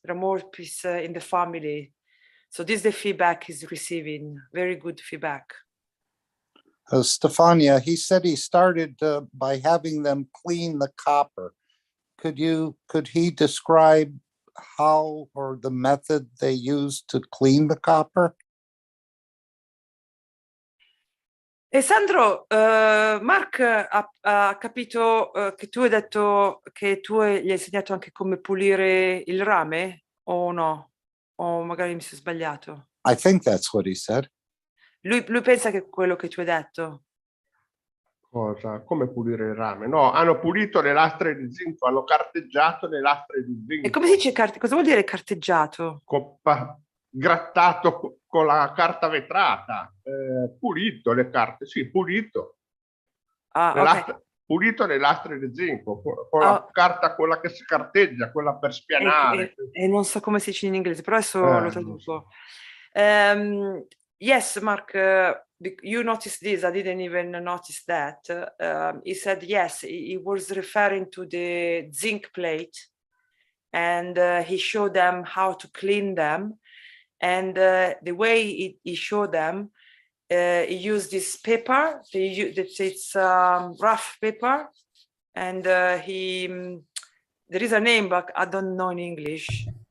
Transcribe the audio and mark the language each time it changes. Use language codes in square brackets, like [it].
[en] There are more peace in the family. So this is the feedback he's receiving, very good feedback. Stefania, he said he started by having them clean the copper. Could he describe how or the method they used to clean the copper? [it] E Sandro, Mark ha capito che tu hai detto che tu gli hai insegnato anche come pulire il rame, o no? O magari mi sono sbagliato. [en] I think that's what he said. [it] Lui pensa che è quello che tu hai detto. Cosa? Come pulire il rame? No, hanno pulito le lastre di zinco, hanno carteggiato le lastre di zinco. E come si dice cosa vuol dire carteggiato? Grattato con la carta vetrata, pulito le carte, sì, pulito. Ah, ok. pulito le lastre di zinco, con la carta, quella che si carteggia, quella per spianare. E non so come si dice in inglese, però adesso lo traduco. [en] Yes, Mark, you noticed this. I didn't even notice that. He said, yes, he was referring to the zinc plate, and he showed them how to clean them. And the way he showed them, he used this paper, it's rough paper, and there is a name, but I don't know in English.